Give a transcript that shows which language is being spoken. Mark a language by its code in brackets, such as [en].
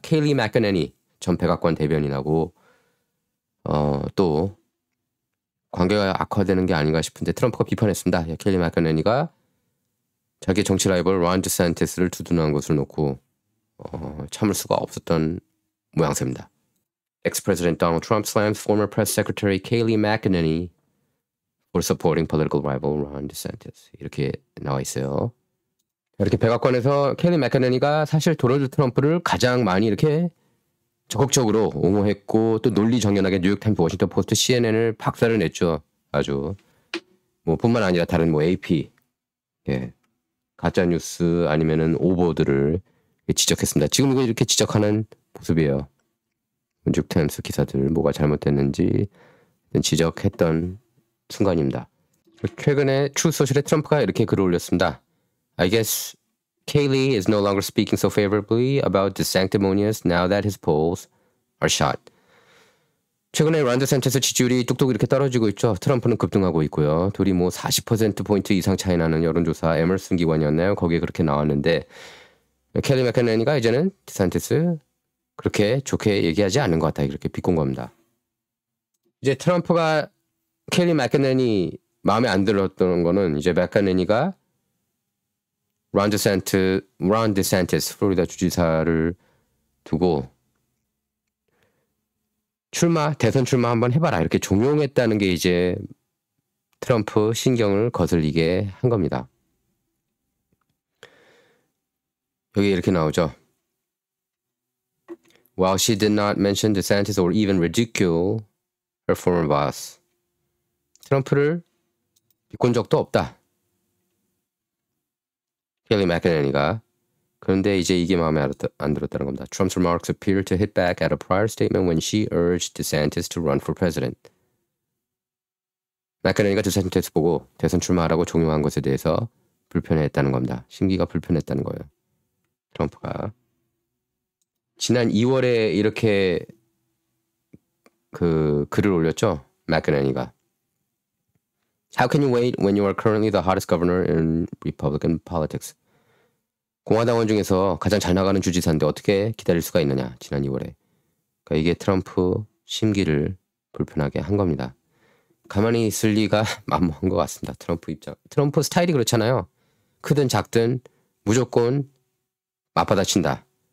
[ko] 케일리 맥커네니 전 백악관 대변인하고 또 관계가 악화되는 게 아닌가 싶은데 트럼프가 비판했습니다. 예, 케일리 맥커네니가 자기 정치 라이벌 론 디샌티스를 두둔한 것을 놓고 참을 수가 없었던 모양새입니다. [en] Ex-President Donald Trump slams former press secretary Kayleigh McEnany for supporting political rival Ron DeSantis. [ko] 이렇게 나와 있어요. 이렇게 백악관에서 케일리 맥커네니가 사실 도널드 트럼프를 가장 많이 이렇게 적극적으로 옹호했고 또 논리정연하게 뉴욕타임스, 워싱턴 포스트, CNN을 박살을 냈죠. 아주 뭐 뿐만 아니라 다른 뭐 AP, 예, 가짜 뉴스 아니면은 오보들을 지적했습니다. 지금 이렇게 지적하는 모습이에요. 뉴욕타임스 기사들 뭐가 잘못됐는지 지적했던 순간입니다. 최근에 트루소셜에 트럼프가 이렇게 글을 올렸습니다. [en] I guess Kayleigh is no longer speaking so favorably about the sanctimonious now that his polls are shot. [ko] 최근에 론 디샌티스 지지율이 뚝뚝 이렇게 떨어지고 있죠. 트럼프는 급등하고 있고요. 둘이 뭐 40%포인트 이상 차이 나는 여론조사 에머슨 기관이었나요? 거기에 그렇게 나왔는데 켈리 맥커네니가 이제는 디샌티스 그렇게 좋게 얘기하지 않는 것 같다. 이렇게 비꼰 겁니다. 이제 트럼프가 켈리 맥커네니 마음에 안 들었던 거는 이제 맥커네니가 론 디샌티스 플로리다 주지사를 두고 대선 출마 한번 해봐라 이렇게 종용했다는 게 이제 트럼프 신경을 거슬리게 한 겁니다. 여기 이렇게 나오죠. [en] While she did not mention DeSantis or even ridicule her former boss. [ko] 트럼프를 비꼰 적도 없다. 켈리 맥커네니가. 그런데 이제 이게 마음에 안 들었다는 겁니다. [en] Trump's remarks appear to hit back at a prior statement when she urged DeSantis to run for president. [ko] 맥커네니가 디샌티스 보고 대선 출마하라고 종용한 것에 대해서 불편해했다는 겁니다. 심기가 불편했다는 거예요. 트럼프가. 지난 2월에 이렇게 글을 올렸죠. 맥커네니가. [en] How can you wait when you are currently the hottest governor in Republican politics? [ko] 공화당원 중에서 가장 잘 나가는 주지사인데 어떻게 기다릴 수가 있느냐. 지난 2월에. 그러니까 이게 트럼프 심기를 불편하게 한 겁니다. 가만히 있을 리가 만무한 것 같습니다. 트럼프 입장. 트럼프 스타일이 그렇잖아요. 크든 작든 무조건 맞받아친다.